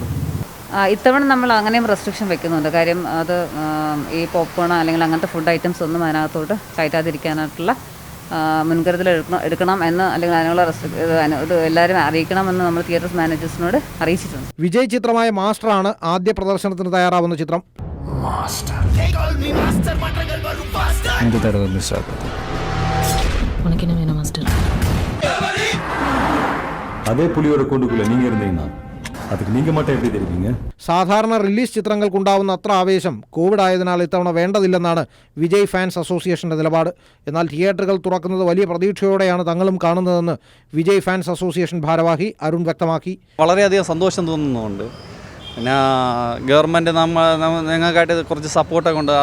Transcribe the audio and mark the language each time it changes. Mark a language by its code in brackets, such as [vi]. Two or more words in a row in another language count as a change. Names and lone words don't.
[ml] ഇത്തവണ നമ്മൾ അങ്ങനെയും റെസ്ട്രിക്ഷൻ വെക്കുന്നുണ്ട്. കാര്യം അത് ഈ പോപ്കോൺ അല്ലെങ്കിൽ അങ്ങനത്തെ [en] food items [ml] ഒന്നും അതിനകത്തോട്ട് കയറ്റാതിരിക്കാനായിട്ടുള്ള മുൻകരുതൽ എടുക്കണം എന്ന്, അല്ലെങ്കിൽ അതിനുള്ള ഇത് എല്ലാവരും അറിയിക്കണമെന്ന് നമ്മൾ തിയേറ്റർ മാനേജേഴ്സിനോട് അറിയിച്ചിട്ടുണ്ട്. വിജയ് ചിത്രമായ മാസ്റ്ററാണ് ആദ്യ പ്രദർശനത്തിന് തയ്യാറാവുന്ന ചിത്രം. [ta] அதே புலியோட கூண்டுக்குள்ள நீங்க இருந்தீங்கன்னா அதுக்கு நீங்க மட்டும் எப்படி தெரிவிங்க? [ml] സാധാരണ റിലീസ് ചിത്രങ്ങൾക്കുണ്ടാവുന്ന അത്ര ആവേശം കോവിഡ് ആയതിനാൽ ഇത്തവണ വേണ്ടതില്ലെന്നാണ് വിജയ് ഫാൻസ് അസോസിയേഷൻ്റെ നിലപാട്. എന്നാൽ തിയേറ്ററുകൾ തുറക്കുന്നത് വലിയ പ്രതീക്ഷയോടെയാണ് തങ്ങളും കാണുന്നതെന്ന് വിജയ് [en] fans association [ml] ഭാരവാഹി അരുൺ വ്യക്തമാക്കി. വളരെയധികം സന്തോഷം തോന്നുന്നുണ്ട്. പിന്നെ ഗവൺമെൻറ് ഞങ്ങൾക്കായിട്ട് കുറച്ച് സപ്പോർട്ടൊക്കെ ഉണ്ട്.